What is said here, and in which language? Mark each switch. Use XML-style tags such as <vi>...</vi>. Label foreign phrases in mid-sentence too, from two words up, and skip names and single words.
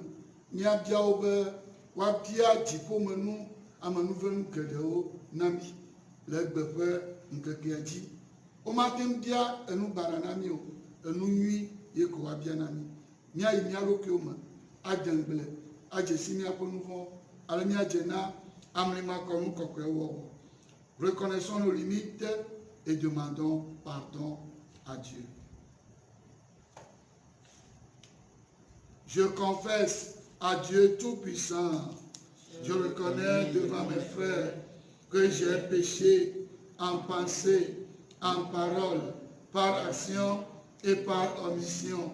<ee>Miabia wo be woabia dziƒomenu amenuvenu geɖewo na mi le egbe ƒe ŋkekea dzi. Womate ŋu bia enu bara na mi o, enu nyui ye ko woabia na mi. Míayi mía ɖokuiwo me, ade ŋgble, adze si míaƒe nu vɔ̃wo, ale míadze na amlimakɔnu kɔkɔe wɔwɔ.</ee> <fr>Reconnaissons nos limites et demandons pardon à Dieu. Je confesse à Dieu Tout-Puissant, je reconnais devant mes frères que j'ai péché en pensée, en parole, par action et par omission.</fr>